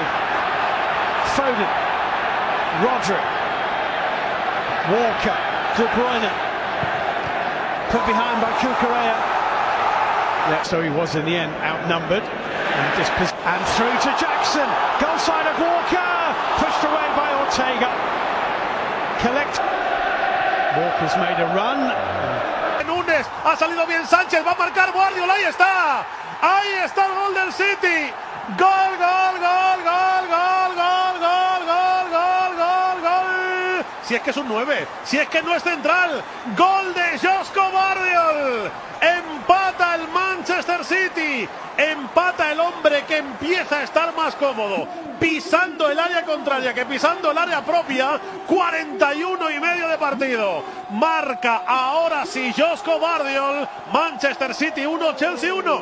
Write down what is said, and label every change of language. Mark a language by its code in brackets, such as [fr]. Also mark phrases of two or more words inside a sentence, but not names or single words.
[en] Foden, Rodri, Walker, De Bruyne, put behind by Cucurella. Yeah, so he was in the end outnumbered. And through to Jackson. Goal side of Walker. Pushed away by Ortega. Walker's made a run. [es] Sánchez, ha salido bien Sánchez, va a marcar Guardiola, ahí está el gol del City, gol, gol, gol, gol, gol, gol, gol, gol, gol, gol, gol, si es que es un 9, si es que no es central, gol de Josko Gvardiol, empata el Manchester City, empata el hombre que empieza a estar más cómodo, pisando el área contraria que pisando el área propia, 41 y medio de partido, marca ahora sí Josko Gvardiol, Manchester City 1, Chelsea 1.